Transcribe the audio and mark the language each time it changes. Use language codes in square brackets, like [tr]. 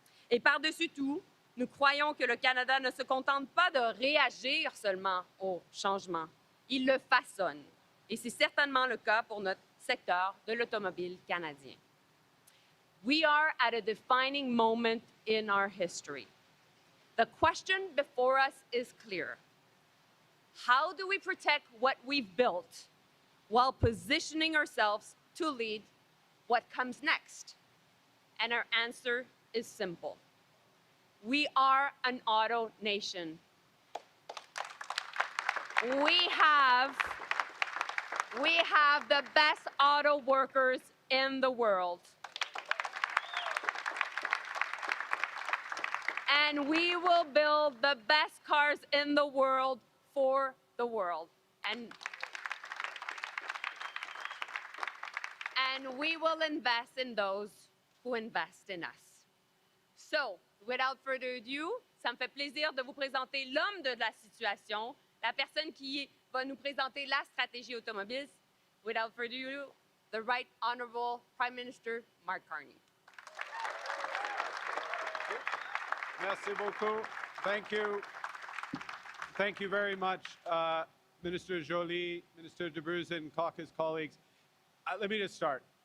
[fr] Et par-dessus tout, nous croyons que le Canada ne se contente pas de réagir seulement au changement, il le façonne. Et c'est certainement le cas pour notre secteur de l'automobile canadien. [en] We are at a defining moment in our history. The question before us is clear. How do we protect what we've built while positioning ourselves to lead what comes next? And our answer is simple. We are an auto nation. We have the best auto workers in the world. And we will build the best cars in the world for the world. And we will invest in those who invest in us. So, without further ado, [fr] ça me fait plaisir de vous présenter l'homme de la situation, la personne qui va nous présenter la stratégie automobile. [en] Without further ado, the Right Honourable Prime Minister Mark Carney. [fr] Merci beaucoup. [en] Thank you. Thank you very much, Minister Joly, Minister de Bruzen, caucus colleagues. Let me just start.